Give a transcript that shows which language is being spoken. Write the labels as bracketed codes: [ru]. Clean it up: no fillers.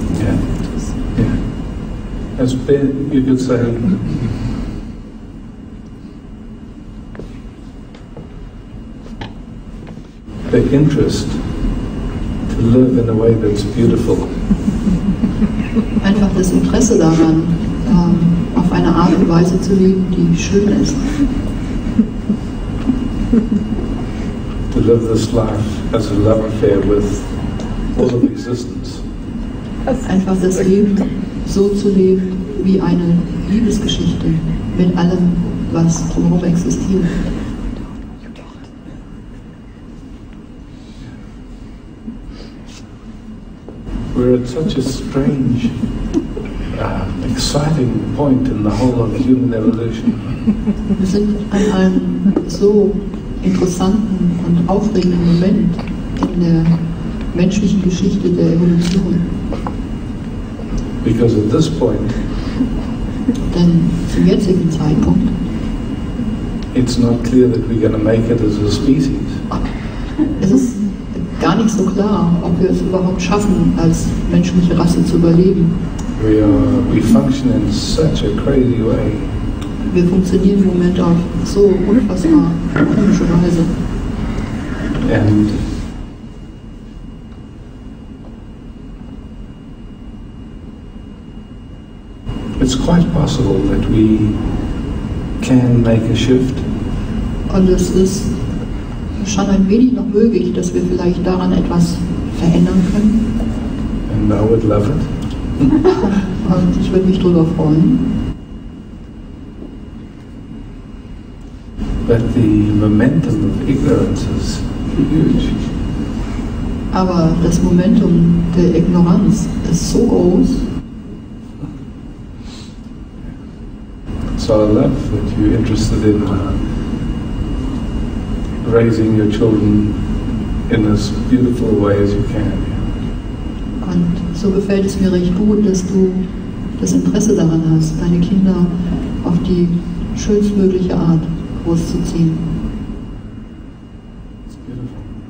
[en] Yeah. Yeah. As Ben, you could say, the interest to live in a way that's beautiful. [de] Einfach das Interesse daran, auf eine Art und Weise zu leben, die schön ist. [en] To live this life as a love affair with all of existence. [de] Einfach das Leben so zu leben wie eine Liebesgeschichte mit allem, was drumherum existiert. [en] We're at such a strange, exciting point in the whole of human evolution. [de] Wir sind an einem so interessanten und aufregenden Moment in der menschlichen Geschichte der Evolution. [en] Because at this point, [de] denn zum jetzigen Zeitpunkt, [en] it's not clear that we're going to make it as a species. [de] es ist gar nicht so klar, ob wir es überhaupt schaffen, als menschliche Rasse zu überleben. [en] We function in such a crazy way. [de] Wir funktionieren im Moment auf so unfassbar komische Weise. [en] And it's quite possible that we can make a shift. [de] Und es ist schon ein wenig noch möglich, dass wir vielleicht daran etwas verändern können. [en] And I would love it. [de] Und ich würde mich darüber freuen. [en] But the momentum of ignorance is huge. [de] Aber das Momentum der Ignoranz ist so groß. [en] So I love that you're interested in raising your children in as beautiful a way as you can. [de] Und so gefällt es mir recht gut, dass du das Interesse daran hast, deine Kinder auf die schönstmögliche Art großzuziehen. [en] It's beautiful.